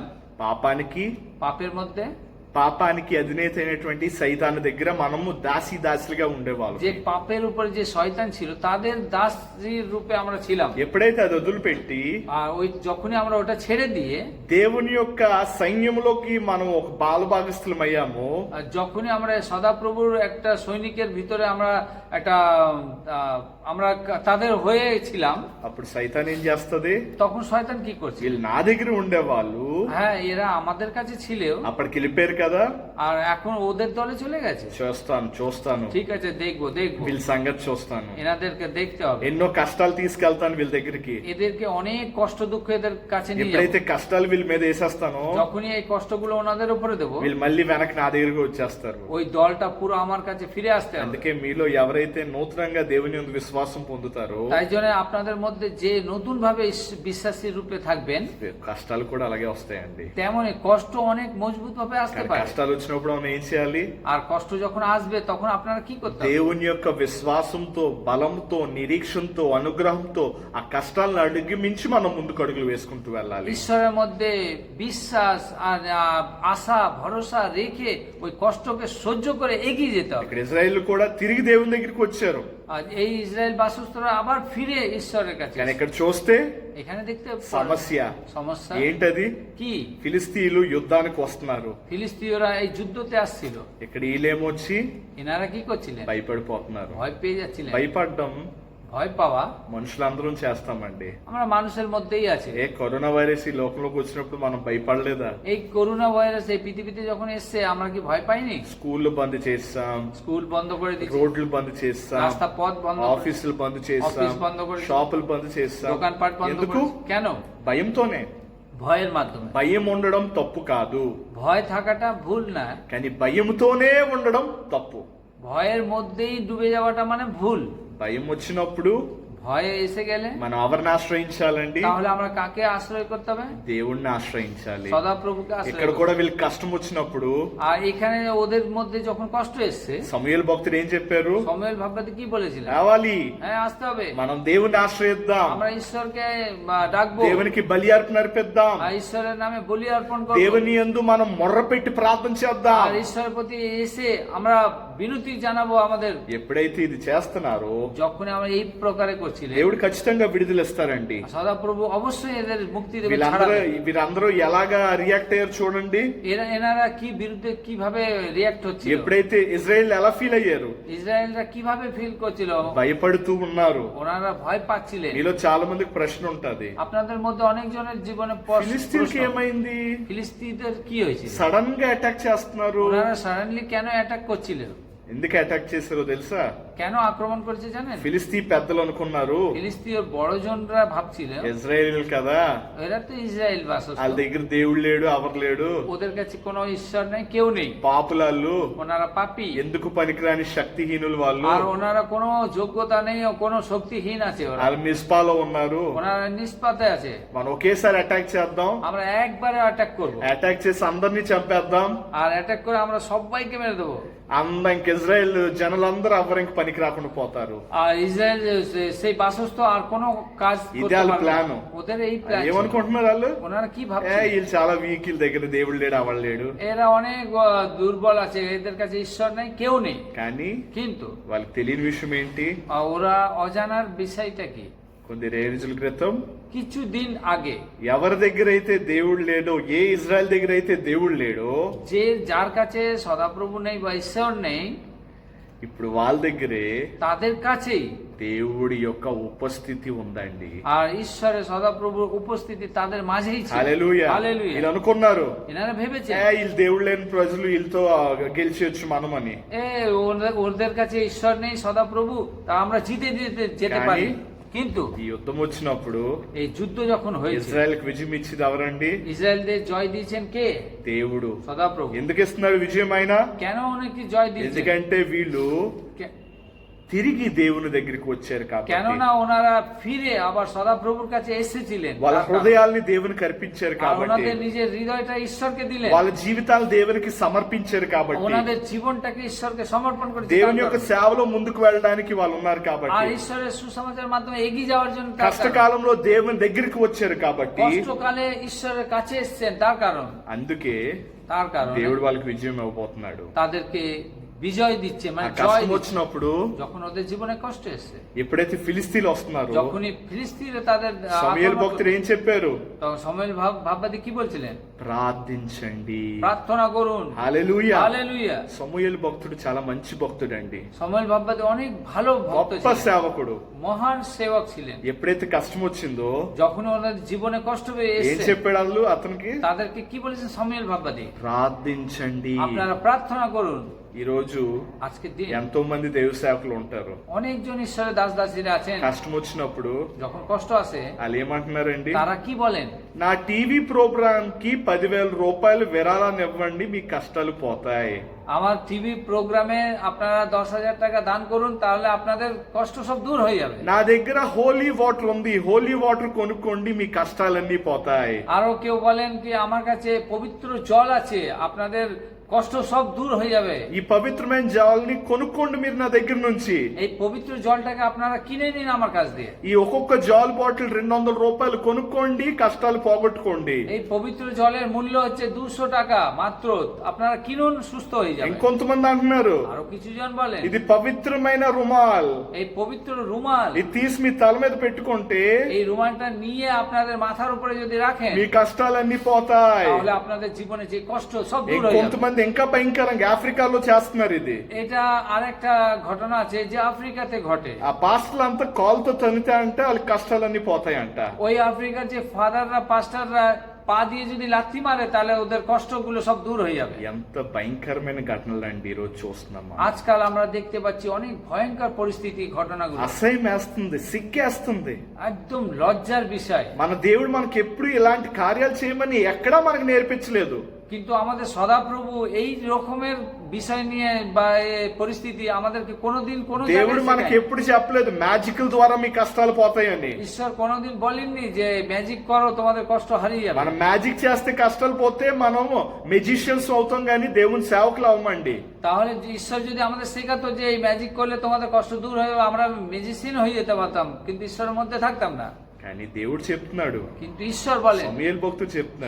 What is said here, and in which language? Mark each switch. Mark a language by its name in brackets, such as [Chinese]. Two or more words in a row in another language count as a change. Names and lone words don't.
[Telugu] పాపానికి [Bangla] পাপের মধ্যে। [Telugu] పాపానికి అధినేత అయినటువంటి సైతాను దగ్గర మనము దాసిలుగా ఉండేవాళ్ళం। [Bangla] যে পাপের উপরে যে শয়তান ছিল, তাদের দাসীর রূপে আমরা ছিলাম। [Telugu] ఎప్పుడైతే అది వదిలిపెట్టి [Bangla] আর ওই যখনই আমরা ওটা ছেড়ে দিয়ে [Telugu] దేవుని యొక్క సైన్యంలోకి మనం ఒక బాలభాగస్థులం అయ్యామో, [Bangla] আর যখনই আমরা সদাপ্রভুর একটা সৈনিকের ভিতরে আমরা একটা আমরা তাদের হয়ে ছিলাম, [Telugu] అప్పుడు సైతాన్ ఏం చేస్తది? [Bangla] তখন শয়তান কি করছে? [Telugu] వీళ్ళు నా దగ్గర ఉండేవాళ్ళు [Bangla] হ্যাঁ, এরা আমাদের কাছে ছিল, [Telugu] అప్పటికి వెళ్ళిపోయారు కదా, [Bangla] আর এখন ওদের দলে চলে গেছে। [Telugu] చూస్తాను [Bangla] ঠিক আছে, দেখবো [Telugu] వీళ్ళ సంగతి చూస్తాను, [Bangla] এনাদেরকে দেখতে হবে। [Telugu] ఎన్నో కష్టాలు తీసుకెళ్తాను వీళ్ళ దగ్గరికి। [Bangla] এদেরকে অনেক কষ্ট দুঃখ এদের কাছে নিয়ে [Telugu] ఎప్పుడైతే [Bangla] যাবো। [Telugu] కష్టాలు వీళ్ళ మీద వేసేస్తానో, [Bangla] যখনই এই কষ্টগুলো ওনাদের উপরে দেবো, [Telugu] వీళ్ళు మళ్ళీ వెనక్కి నా దగ్గరికి వచ్చేస్తారు। [Bangla] ওই দলটা পুরো আমার কাছে ফিরে আসতে হবে। [Telugu] అందుకే మీలో ఎవరైతే నూతనంగా దేవుని యందు విశ్వాసం పొందుతారో, [Bangla] তাই জন্য আপনাদের মধ্যে যে নতুন ভাবে বিশ্বাসী রূপে থাকবেন, [Telugu] కష్టాలు కూడా అలాగే వస్తాయండి। [Bangla] তেমনই কষ্ট অনেক মজবুত ভাবে আসতে [Telugu] కానీ [Bangla] পারে। [Telugu] కష్టాలు వచ్చినప్పుడు మనం ఏం చేయాలి? [Bangla] আর কষ্ট যখন আসবে তখন আপনারা কি করতে হবে? [Telugu] దేవుని యొక్క విశ్వాసంతో, బలంతో, నిరీక్షణతో, అనుగ్రహంతో ఆ కష్టాలను అడిగిమించి మనం ముందుకు అడుగులు వేసుకుంటూ వెళ్ళాలి। [Bangla] ঈশ্বরের মধ্যে বিশ্বাস আর আশা ভরসা রেখে ওই কষ্টকে সহ্য করে এগিয়ে যেতে হবে। [Telugu] ఇక్కడ ఇజ్రాయేల్ కూడా తిరిగి దేవుని దగ్గరికి వచ్చారు, [Bangla] আর এই ইসরায়েল বাসস্থরা আবার ফিরে ঈশ্বরের কাছে। [Telugu] కానీ ఇక్కడ చూస్తే [Bangla] এখানে দেখতে [Telugu] సమస్య [Bangla] সমস্যা [Telugu] ఏంటది? [Bangla] কি? [Telugu] ఫిలిస్తీన్లు యుద్ధానికి వస్తున్నారు, [Bangla] ফিলিস্তিনীয়রা এই যুদ্ধতে আসছিল। [Telugu] ఇక్కడ వీళ్ళేమొచ్చి [Bangla] এনারা কি করছিলেন? [Telugu] భయపడిపోతున్నారు। [Bangla] ভয় পেয়ে যাচ্ছিলেন। [Telugu] భయపడడం [Bangla] ভয় পাওয়া [Telugu] మనుషులందరం చేస్తామండి। [Bangla] আমরা মানুষের মধ্যেই আছে। [Telugu] ఏ కరోనా వైరస్ ఈ లోకంలోకి వచ్చినప్పుడు మనం భయపడలేదా? [Bangla] এই করোনা ভাইরাস এই পৃথিবীতে যখন এসছে, আমরা কি ভয় পাইনি? [Telugu] స్కూళ్ళు బంద్ చేస్తాం, [Bangla] স্কুল বন্ধ করে দিচ্ছি, [Telugu] రోడ్లు బంద్ చేస్తాం, [Bangla] রাস্তা পথ বন্ধ করে [Telugu] ఆఫీసులు బంద్ చేస్తాం, [Bangla] অফিস বন্ধ করে [Telugu] షాపులు బంద్ చేస్తాం। [Bangla] দোকানপাট বন্ধ [Telugu] ఎందుకు? [Bangla] করে। কেন? [Telugu] భయంతోనే। [Bangla] ভয়ের মাধ্যমে। [Telugu] భయం ఉండడం తప్పు కాదు, [Bangla] ভয় থাকাটা ভুল না, [Telugu] కానీ భయంతోనే ఉండడం తప్పు। [Bangla] ভয়ের মধ্যেই ডুবে যাওয়াটা মানে ভুল। [Telugu] భయం వచ్చినప్పుడు [Bangla] ভয়ে এসে গেলে [Telugu] మనం ఎవరిని ఆశ్రయించాలండి? [Bangla] তাহলে আমরা কাকে আশ্রয় করতে হবে? [Telugu] దేవుణ్ణి ఆశ్రయించాలి। [Bangla] সদাপ্রভুকে আশ্রয় [Telugu] ఇక్కడ [Bangla] করতে [Telugu] కూడా [Bangla] হবে। [Telugu] వీళ్ళకి కష్టం వచ్చినప్పుడు [Bangla] আর এখানে ওদের মধ্যে যখন কষ্ট এসছে, [Telugu] సమూయేలు భక్తుడు ఏం చెప్పారు? [Bangla] সময়েল ভাববাদী কি বলেছিলেন? [Telugu] రావాలి, [Bangla] হ্যাঁ, আসতে হবে, [Telugu] మనం దేవుణ్ణి ఆశ్రయిద్దాం, [Bangla] আমরা ঈশ্বরকে ডাকবো, [Telugu] దేవునికి బలి అర్పణ అర్పిద్దాం, [Bangla] আর ঈশ্বরের নামে বলি অর্পণ করবো, [Telugu] దేవుని యందు మనం మొర్ర పెట్టి ప్రార్థన చేద్దాం। [Bangla] আর ঈশ্বরের প্রতি এসে আমরা বিনতি জানাবো আমাদের। [Telugu] ఎప్పుడైతే ఇది చేస్తున్నారో [Bangla] যখন আমরা এই প্রকারে করছিলেন, [Telugu] దేవుడు ఖచ్చితంగా విడుదల ఇస్తారండి। [Bangla] সদাপ্রভু অবশ্যই এদের মুক্তি দেবে। [Telugu] వీరందరూ ఎలాగా రియాక్ట్ అయ్యారు చూడండి। [Bangla] এনারা কি বিরুদ্ধে কিভাবে রিয়াক্ট হচ্ছিল, [Telugu] ఎప్పుడైతే ఇజ్రాయెల్ ఎలా ఫీల్ అయ్యారు? [Bangla] ইসরায়েলরা কিভাবে ফিল করছিল? [Telugu] భయపడుతూ ఉన్నారు। [Bangla] ওনারা ভয় পাচ্ছিলেন। [Telugu] మీలో చాలా మందికి ప్రశ్న ఉంటది, [Bangla] আপনাদের মধ্যে অনেকজনের জীবনে [Telugu] ఫిలిస్తీన్కి ఏమైంది? [Bangla] ফিলিস্তিনদের কি হয়েছিল? [Telugu] సడన్ గా అటాక్ చేస్తున్నారు। [Bangla] ওনারা সাডেনলি কেন অ্যাটাক করছিলেন? [Telugu] ఎందుకు అటాక్ చేశారో తెలుసా? [Bangla] কেন আক্রমণ করেছে জানেন? [Telugu] ఫిలిస్తీ పెద్దలు అనుకున్నారు [Bangla] ফিলিস্তিনীয় বড়জনরা ভাবছিলেন [Telugu] ఇజ్రాయేల్ కదా, [Bangla] এরা তো ইসরায়েল [Telugu] వాళ్ళ [Bangla] বাসস্থ, [Telugu] దగ్గర దేవుడు లేడు, ఎవరు లేడు, [Bangla] ওদের কাছে কোনো ঈশ্বর নেই, কেউ নেই, [Telugu] పాపులాళ్ళు, [Bangla] ওনারা পাপী, [Telugu] ఎందుకు పనికిరాని శక్తిహీనులు వాళ్ళు, [Bangla] আর ওনারা কোনো যোগ্যতা নেই ও কোনো শক্তিহীন আছে, ওরা [Telugu] వాళ్ళు మిస్పాలో ఉన్నారు। [Bangla] ওনারা নিষ্পাতে আছে। [Telugu] మనం ఒకేసారి అటాక్ చేద్దాం, [Bangla] আমরা একবারে অ্যাটাক করব, [Telugu] అటాక్ చేసి అందరినీ చంపేద్దాం, [Bangla] আর অ্যাটাক করে আমরা সবাইকে মেরে দেবো। [Telugu] ఇంక ఇజ్రాయెల్ జనులందరూ ఎవరు ఇంక పనికి రాకుండా పోతారు। [Bangla] আর ইসরায়েল সেই বাসস্থ আর কোনো কাজ [Telugu] ఇదే [Bangla] করতে [Telugu] వాళ్ళ [Bangla] পারবে না। [Telugu] ప్లాన్। [Bangla] ওদের এই প্ল্যান ছিল। [Telugu] ఏమనుకుంటున్నారు వాళ్ళు? [Bangla] ওনারা কি [Telugu] ఏ [Bangla] ভাবছে? [Telugu] వీళ్ళు చాలా వీక్, వీళ్ళ దగ్గర దేవుడు లేడు, అవడు లేడు, [Bangla] এরা অনেক দুর্বল আছে, এদের কাছে ঈশ্বর নেই, কেউ নেই। [Telugu] కానీ [Bangla] কিন্তু [Telugu] వాళ్ళకి తెలియని విషయం ఏంటి? [Bangla] ওরা অজানার বিষয়টা কি? [Telugu] కొన్ని రోజుల క్రితం [Bangla] কিছুদিন আগে [Telugu] ఎవరి దగ్గర అయితే దేవుడు లేడో, ఏ ఇజ్రాయెల్ దగ్గర అయితే దేవుడు లేడో, [Bangla] যে যার কাছে সদাপ্রভু নেই বা ঈশ্বর নেই, [Telugu] ఇప్పుడు వాళ్ళ దగ్గరే [Bangla] তাদের কাছেই [Telugu] దేవుడి యొక్క ఉపస్థితి ఉందండి. [Bangla] আর ঈশ্বরের সদাপ্রভুর উপস্থিতি তাদের মাঝেই ছিল। [Telugu] హల్లెలూయా. [Bangla] হালেলুয়া। [Telugu] వీళ్ళు అనుకున్నారు [Bangla] এনারা ভেবেছে [Telugu] వీళ్ళు దేవుడు లేని ప్రజలు వీళ్ళతో గెలిచేయచ్చు మనమని. [Bangla] ওদের কাছে ঈশ্বর নেই, সদাপ্রভু, তা আমরা জিতে যেতে পারি। কিন্তু [Telugu] ఈ యుద్ధం వచ్చినప్పుడు [Bangla] এই যুদ্ধ যখন হয়েছে, [Telugu] ఇజ్రాయెల్ కి విజయం ఇచ్చింది ఎవరండి? [Bangla] ইসরায়েলদের জয় দিয়েছেন কে? [Telugu] దేవుడు. [Bangla] সদাপ্রভু। [Telugu] ఎందుకు ఇస్తున్నాడు విజయం ఆయన? [Bangla] কেন উনাকে জয় দিয়েছেন? [Telugu] ఎందుకంటే వీళ్ళు [Bangla] কে- [Telugu] తిరిగి దేవుని దగ్గరికి వచ్చారు కాబట్టి. [Bangla] কেননা ওনারা ফিরে আবার সদাপ্রভুর কাছে এসেছিলেন, [Telugu] వాళ్ళ హృదయాల్ని దేవునికి అర్పించారు [Bangla] আর [Telugu] కాబట్టి, [Bangla] ওনাদের নিজের হৃদয়টা ঈশ্বরকে দিলেন, [Telugu] వాళ్ళ జీవితాలు దేవునికి సమర్పించారు కాబట్టి, [Bangla] ওনাদের জীবনটাকে ঈশ্বরকে সমর্পণ করেছে, [Telugu] దేవుని యొక్క సేవలో ముందుకు వెళ్ళడానికి వాళ్ళు ఉన్నారు [Bangla] আর [Telugu] కాబట్టి, [Bangla] ঈশ্বরের সুসমাচারের মাধ্যমে এগিয়ে যাওয়ার জন্য তার কারণ। [Telugu] కష్టకాలంలో దేవుని దగ్గరికి వచ్చారు కాబట్టి, [Bangla] কষ্টকালে ঈশ্বরের কাছে এসেছেন তার কারণ, [Telugu] అందుకే [Bangla] তার কারণ [Telugu] దేవుడు వాళ్ళకి విజయం ఇవ్వబోతున్నాడు. [Bangla] তাদেরকে বিজয় দিচ্ছে, [Telugu] ఆ [Bangla] মানে জয় [Telugu] కష్టం [Bangla] দিচ্ছে। [Telugu] వచ్చినప్పుడు [Bangla] যখন ওদের জীবনে কষ্ট এসছে, [Telugu] ఎప్పుడైతే ఫిలిస్తీన్లు వస్తున్నారో [Bangla] যখনই ফিলিস্তিনে তাদের [Telugu] సమూయేలు [Bangla] আক্রমণ [Telugu] భక్తుడు ఏం చెప్పారు? [Bangla] তখন সময়েল ভাববাদী কি বলছিলেন? [Telugu] ప్రార్థించండి. [Bangla] প্রার্থনা করুন। [Telugu] హల్లెలూయా. [Bangla] হালেলুয়া। [Telugu] సమూయేలు భక్తుడు చాలా మంచి భక్తుడు అండి. [Bangla] সময়েল ভাববাদী অনেক ভালো ভক্ত [Telugu] గొప్ప [Bangla] ছিলেন, [Telugu] సేవకుడు. [Bangla] মহান সেবক ছিলেন। [Telugu] ఎప్పుడైతే కష్టం వచ్చిందో [Bangla] যখন ওনাদের জীবনে কষ্ট পেয়ে [Telugu] ఏం [Bangla] এসেছে, [Telugu] చెప్పాడు వాళ్ళు అతనికి? [Bangla] তাদেরকে কি বলেছেন সময়েল ভাববাদী? [Telugu] ప్రార్థించండి. [Bangla] আপনারা প্রার্থনা করুন। [Telugu] ఈ రోజు [Bangla] আজকের দিন [Telugu] ఎంతో మంది దేవ సేవకులు ఉంటారు. [Bangla] অনেকজন ঈশ্বরের দাস দাসীরা আছেন, [Telugu] కష్టం వచ్చినప్పుడు [Bangla] যখন কষ্ট আসে [Telugu] వాళ్ళు ఏమంటున్నారండి? [Bangla] তারা কি বলেন? [Telugu] నా [English] TV program [Telugu] కి 10,000 రూపాయలు విరాళాన్ని ఇవ్వండి, మీ కష్టాలు పోతాయి. [Bangla] আমার [English] TV program [Bangla] আপনারা 10,000 টাকা দান করুন, তাহলে আপনাদের কষ্ট সব দূর হয়ে যাবে। [Telugu] నా దగ్గర [English] holy water [Telugu] ఉంది, [English] holy water [Telugu] కొనుక్కోండి, మీ కష్టాలన్నీ పోతాయి. [Bangla] আরো কেউ বলেন কি আমার কাছে পবিত্র জল আছে, আপনাদের কষ্ট সব দূর হয়ে যাবে। [Telugu] ఈ పవిత్రమైన జలాల్ని కొనుక్కోండి మీరు నా దగ్గర నుంచి. [Bangla] এই পবিত্র জলটাকে আপনারা কিনে নিন আমার কাছ দিয়ে। [Telugu] ఈ ఒక్కొక్క జాల్ బాటిల్ 200 రూపాయలు కొనుక్కోండి, కష్టాలు పోగొట్టుకోండి. [Bangla] এই পবিত্র জলের মূল্য হচ্ছে 200 টাকা মাত্র, আপনারা কিনুন, সুস্থ হয়ে যাবেন। [Telugu] ఇంకొంతమంది అంటున్నారు [Bangla] আরো কিছু জন বলেন [Telugu] ఇది పవిత్రమైన రుమాల్, [Bangla] এই পবিত্র রুমাল, [Telugu] ఇది తీసి మీ తల మీద పెట్టుకుంటే [Bangla] এই রুমালটা নিয়ে আপনাদের মাথার উপরে যদি রাখেন, [Telugu] మీ కష్టాలన్నీ పోతాయి. [Bangla] তাহলে আপনাদের জীবনে যে কষ্ট সব দূর হয়ে যাবে। [Telugu] ఇంకొంతమంది ఇంకా భయంకరంగా ఆఫ్రికాలో చేస్తున్నారు ఇది. [Bangla] এটা আরেকটা ঘটনা আছে যে আফ্রিকাতে ঘটে। [Telugu] ఆ పాస్టర్లు అంతా కాలుతో తనితే అంటే వాళ్ళ కష్టాలన్నీ పోతాయంట. [Bangla] ওই আফ্রিকার যে ফাদাররা পাস্টাররা পা দিয়ে যদি লাথি মারে, তাহলে ওদের কষ্টগুলো সব দূর হয়ে যাবে। [Telugu] ఎంత భయంకరమైన ఘటనలు అండి ఈ రోజు చూస్తున్నాము. [Bangla] আজকাল আমরা দেখতে পাচ্ছি অনেক ভয়ঙ্কর পরিস্থিতি, ঘটনাগুলো [Telugu] అసహ్యం వేస్తుంది, సిగ్గేస్తుంది. [Bangla] একদম লজ্জার বিষয়। [Telugu] మన దేవుడు మనకి ఎప్పుడు ఇలాంటి కార్యాలు చేయమని ఎక్కడా మనకు నేర్పించలేదు. [Bangla] কিন্তু আমাদের সদাপ্রভু এই রকমের বিষয় নিয়ে বা এই পরিস্থিতি আমাদেরকে কোনোদিন কোনো [Telugu] దేవుడు [Bangla] জায়গায় [Telugu] మనకి [Bangla] শেখায়নি। [Telugu] ఎప్పుడు చెప్పలేదు మ్యాజికల్ ద్వారా మీ కష్టాలు పోతాయని. [Bangla] ঈশ্বর কোনোদিন বলেননি যে ম্যাজিক করো তোমাদের কষ্ট হারিয়ে যাবে। [Telugu] మనం మ్యాజిక్ చేస్తే కష్టాలు పోతే మనము మెజిషియన్స్ అవుతాం కానీ దేవుని సేవకులు అవ్వమండి. [Bangla] তাহলে যে ঈশ্বর যদি আমাদের শেখাতো যে এই ম্যাজিক করলে তোমাদের কষ্ট দূর হয়ে যাবে, আমরা মেজিসিয়ান হয়ে যেতে পারতাম, কিন্তু ঈশ্বরের মধ্যে থাকতাম না। [Telugu] కానీ దేవుడు చెప్తున్నాడు, [Bangla] কিন্তু ঈশ্বর বলেন, [Telugu] సమూయేలు భక్తుడు చెప్తున్నాడు,